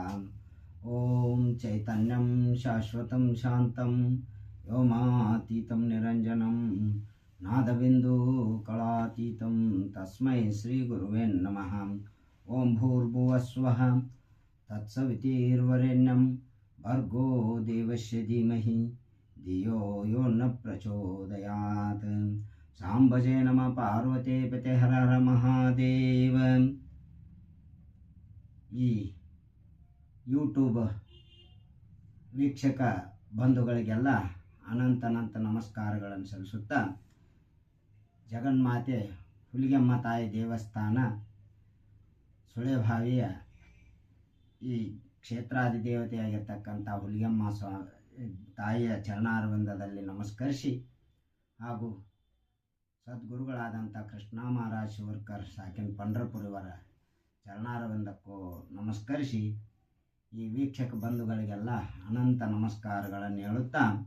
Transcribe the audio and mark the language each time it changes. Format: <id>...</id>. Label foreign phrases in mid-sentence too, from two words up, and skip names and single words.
<sa>ओम चैतन्यं शाश्वतं शान्तं व्योमातीतं निरञ्जनं नादबिन्दु कलातीतं तस्मै श्री गुरुवे नमः। ओम भूर्भुवस्वः तत्सवितुर्वरेण्यं भर्गो देवस्य धीमहि धियो यो न प्रचोदयात्। सांबजे नमः पार्वते पते हर हर महादेव।</sa> <kn>ಈ ಯೂಟ್ಯೂಬ್ ವೀಕ್ಷಕ ಬಂಧುಗಳಿಗೆಲ್ಲ ಅನಂತ ನಮಸ್ಕಾರಗಳನ್ನು ಸಲ್ಲಿಸುತ್ತಾ, ಜಗನ್ಮಾತೆ ಹುಲಿಗೆಮ್ಮ ತಾಯಿ ದೇವಸ್ಥಾನ ಸುಳೆಭಾವಿಯ ಈ ಕ್ಷೇತ್ರಾದಿ ದೇವತೆಯಾಗಿರ್ತಕ್ಕಂಥ ಹುಲಿಗೆಮ್ಮ ತಾಯಿಯ ಚರಣಾರವಿಂದದಲ್ಲಿ ನಮಸ್ಕರಿಸಿ, ಹಾಗೂ ಸದ್ಗುರುಗಳಾದಂಥ ಕೃಷ್ಣ ಮಹಾರಾಜ್ ಶಿವರ್ಕರ್ ಸಾಕಿನ್ ಪಂಢರಪುರವರ ಚರಣಾರವಿಂದಕ್ಕೂ ನಮಸ್ಕರಿಸಿ, ಈ ವೀಕ್ಷಕ ಬಂಧುಗಳಿಗೆಲ್ಲ ಅನಂತ ನಮಸ್ಕಾರಗಳನ್ನು ಹೇಳುತ್ತಾ,</kn>